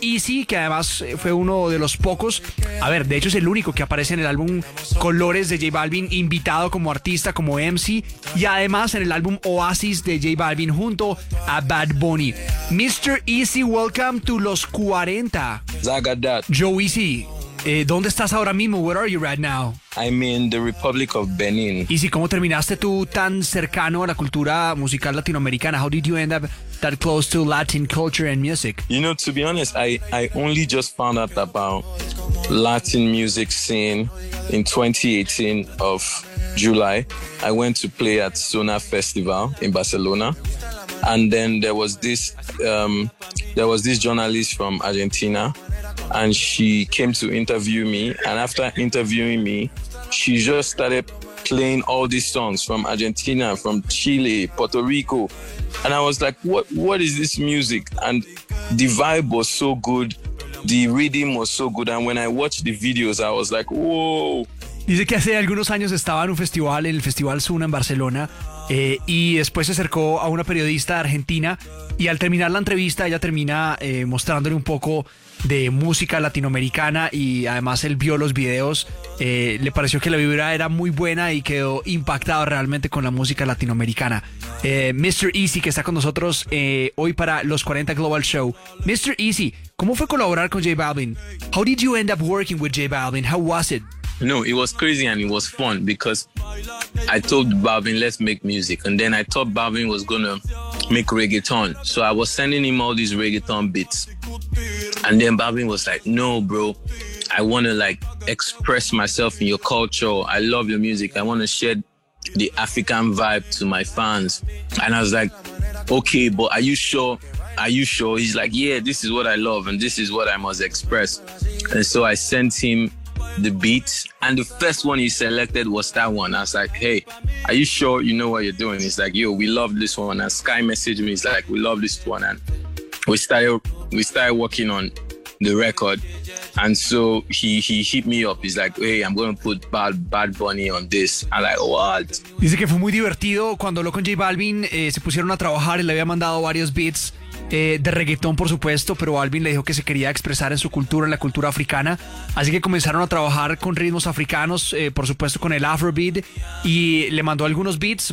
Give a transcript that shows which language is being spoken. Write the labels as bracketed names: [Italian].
[Spanish] Easy, que además fue uno de los pocos, a ver, de hecho es el único que aparece en el álbum Colores de J Balvin, invitado como artista, como MC, y además en el álbum Oasis de J Balvin junto a Bad Bunny. [English] Mr. Easy, welcome to Los 40. I got that. Joe Easy. [Spanish] ¿Dónde estás ahora mismo? [English] Where are you right now? I'm in the Republic of Benin. [Spanish] ¿Y si cómo terminaste tú tan cercano a la cultura musical latinoamericana? [English] How did you end up that close to Latin culture and music? You know, to be honest, I only just found out about Latin music scene in 2018 of July. I went to play at Zona Festival in Barcelona. And then there was this journalist from Argentina. And she came to interview me. And after interviewing me, she just started playing all these songs from Argentina, from Chile, Puerto Rico. And I was like, what is this music? And the vibe was so good. The rhythm was so good. And when I watched the videos, I was like, whoa. [Spanish] Dice que hace algunos años estaba en un festival, en el Festival Zuna en Barcelona, y después se acercó a una periodista argentina. Y al terminar la entrevista, ella termina mostrándole un poco de música latinoamericana y además él vio los videos, le pareció que la vibra era muy buena y quedó impactado realmente con la música latinoamericana. Mr. Easy, que está con nosotros hoy para los 40 Global Show. Mr. Easy, ¿cómo fue colaborar con J Balvin? [English] How did you end up working with J Balvin? How was it? No, it was crazy and it was fun because I told Balvin, let's make music. And then I thought Balvin was gonna make reggaeton. So I was sending him all these reggaeton beats. And then Balvin was like, no, bro, I want to like express myself in your culture. I love your music. I want to share the African vibe to my fans. And I was like, okay, but are you sure? Are you sure? He's like, yeah, this is what I love and this is what I must express. And so I sent him the beat, and the first one he selected was that one. I was like, hey, are you sure you know what you're doing? He's like, yo, we love this one. And Sky messaged me, he's like, we love this one. And we started working on the record. And so he hit me up. He's like, hey, I'm going to put Bad Bunny on this. I'm like, what? [Spanish] Dice que fue muy divertido cuando habló con J Balvin, se pusieron a trabajar y le había mandado varios beats. de reggaetón, por supuesto, pero Balvin le dijo que se quería expresar en su cultura, en la cultura africana. Así que comenzaron a trabajar con ritmos africanos, por supuesto con el Afrobeat, y le mandó algunos beats.